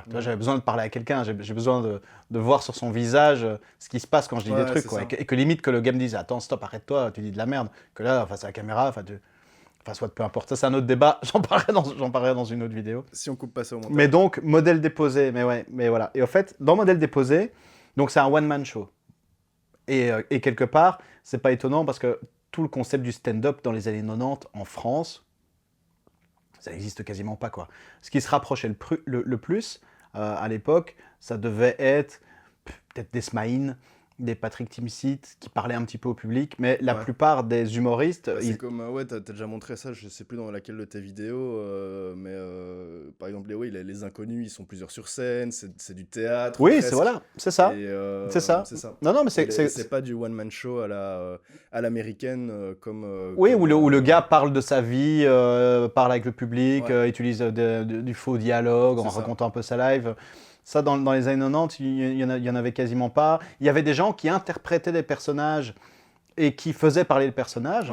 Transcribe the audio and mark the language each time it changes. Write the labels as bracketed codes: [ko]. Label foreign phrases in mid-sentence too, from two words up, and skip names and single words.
[fr] Tu vois, j'avais besoin de parler à quelqu'un, j'ai besoin de voir sur son visage ce qui se passe quand je dis des trucs, quoi. Et que limite que le gars me dise, attends, stop, arrête-toi, tu dis de la merde. Que là, face à la caméra, soit peu importe, ça c'est un autre débat, j'en parlerai dans une autre vidéo. Si on coupe pas ça au montage. Mais donc, Modèle déposé, mais voilà. Et en fait, dans Modèle déposé, donc c'est un one-man show. Et quelque part, c'est pas étonnant parce que tout le concept du stand-up dans les années 90 en France, ça n'existe quasiment pas, quoi. Ce qui se rapprochait le plus, à l'époque, ça devait être peut-être des Smaïn, des Patrick Timsit qui parlaient un petit peu au public, mais la plupart des humoristes... C'est comme, t'as déjà montré ça, je sais plus dans laquelle de tes vidéos, mais par exemple, les inconnus, ils sont plusieurs sur scène, c'est du théâtre. Oui, c'est ça. C'est ça. Non, mais c'est pas du one-man show à l'américaine, comme... Oui, où le gars parle de sa vie, parle avec le public, utilise du faux dialogue en racontant un peu sa live. Ça, dans les années 90, il y en avait quasiment pas. Il y avait des gens qui interprétaient des personnages et qui faisaient parler le personnage.